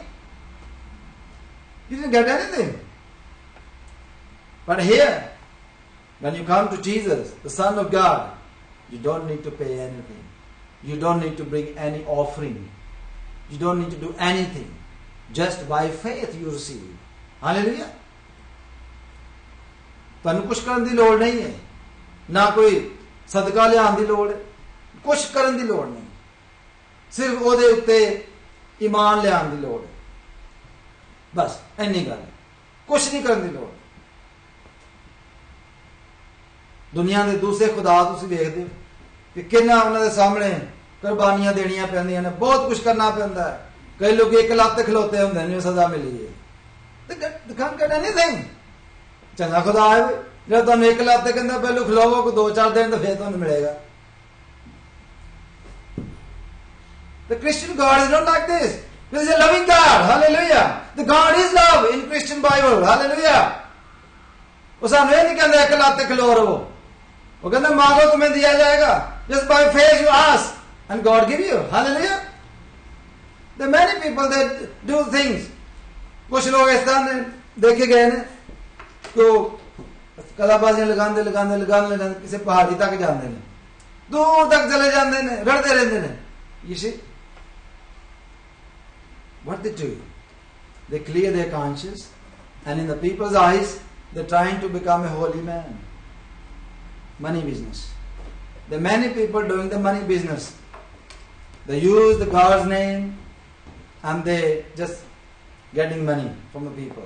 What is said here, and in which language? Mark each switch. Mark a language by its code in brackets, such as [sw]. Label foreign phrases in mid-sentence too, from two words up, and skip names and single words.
[en] You didn't get anything. But here, when you come to Jesus, the Son of God, you don't need to pay anything. You don't need to bring any offering. You don't need to do anything. Just by faith you receive. Hallelujah. [pa] ਤੁਹਾਨੂੰ ਕੁਛ ਕਰਨ ਦੀ ਲੋੜ ਨਹੀਂ ਹੈ, ਨਾ ਕੋਈ ਸਦਕਾ ਲਿਆਉਣ ਦੀ ਲੋੜ ਹੈ, ਕੁਛ ਕਰਨ ਦੀ ਲੋੜ ਨਹੀਂ, ਸਿਰਫ ਉਹਦੇ ਉੱਤੇ ਈਮਾਨ ਲਿਆਉਣ ਦੀ ਲੋੜ ਹੈ, ਬਸ ਇੰਨੀ ਗੱਲ ਹੈ, ਕੁਛ ਨਹੀਂ ਕਰਨ ਦੀ ਲੋੜ। ਦੁਨੀਆ ਦੇ ਦੂਸਰੇ ਖੁਦਾ ਤੁਸੀਂ ਵੇਖਦੇ ਹੋ ਕਿ ਕਿੰਨਾ ਉਹਨਾਂ ਦੇ ਸਾਹਮਣੇ ਕੁਰਬਾਨੀਆਂ ਦੇਣੀਆਂ ਪੈਂਦੀਆਂ ਨੇ, ਬਹੁਤ ਕੁਛ ਕਰਨਾ ਪੈਂਦਾ ਹੈ। ਕਈ ਲੋਕ ਇੱਕ ਲੱਤ ਤੇ ਖਲੋਤੇ ਹੁੰਦੇ ਨੇ, ਸਜ਼ਾ ਮਿਲੀ ਹੈ, [en] they can't get anything। [pa] ਚੰਗਾ ਖੁਦਾ ਹੈ ਜਿਹੜਾ ਤੁਹਾਨੂੰ ਇੱਕ ਲੱਤ ਤੇ ਕਹਿੰਦਾ ਪਹਿਲੋਂ ਖਲੋਵੋ ਕੋ 2-4 ਦਿਨ ਤਾਂ ਫਿਰ ਤੁਹਾਨੂੰ ਮਿਲੇਗਾ। [en] The Christian God is not like this. This is a loving God. Hallelujah. The God is love in Christian Bible. [pa] Hallelujah. ਉਹ ਸਾਨੂੰ ਇਹ ਨਹੀਂ ਕਹਿੰਦਾ ਇੱਕ ਲੱਤ ਤੇ ਖਲੋ ਰਹੋ, ਉਹ ਕਹਿੰਦਾ ਮਾਂਗੋ [hi] तुम्हें दिया जाएगा. [en] Just by faith you ask and God give you. Hallelujah. There are many people that do things. [hi] कुछ लोग इस तरह देखे गए ने तो कलाबाजियां लगाते किसी पहाड़ी तक जाते हैं, दूर तक चले जाते हैं, रड़ते रहते हैं। [en] You see what they do? They clear their conscience, and in the people's eyes they're trying to become a holy man. Money business. There are many people doing the money business. They use the God's name and they just getting money from the people.